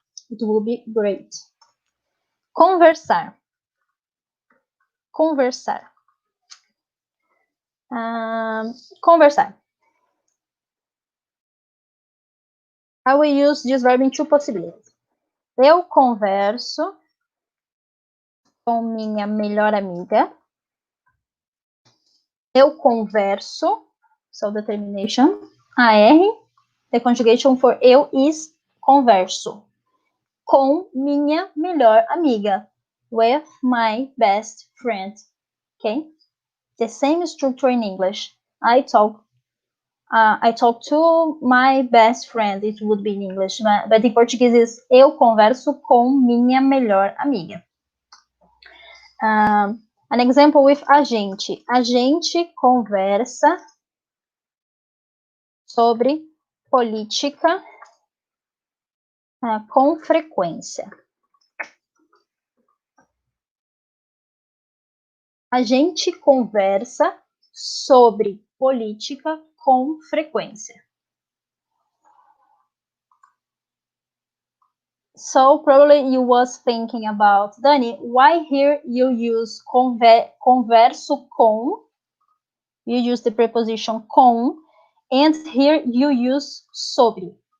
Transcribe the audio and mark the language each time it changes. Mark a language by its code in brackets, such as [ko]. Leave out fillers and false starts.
[en] It will be great. Conversar. Conversar. [pt] Conversar. [en] I will use this verb in two possibilities. [pt] Eu converso com minha melhor amiga. Eu converso, [en] so the termination, AR, the conjugation for eu is converso. [pt] Com minha melhor amiga. [en] With my best friend. Okay? The same structure in English. I talk to my best friend, it would be in English, but in Portuguese is [pt] eu converso com minha melhor amiga. [en] An example with a gente. [pt] A gente conversa sobre política com frequência. A gente conversa sobre política com frequência. [en] So probably you was thinking about, Dani, why here you use converso com, you use the preposition com, and here you use sobre.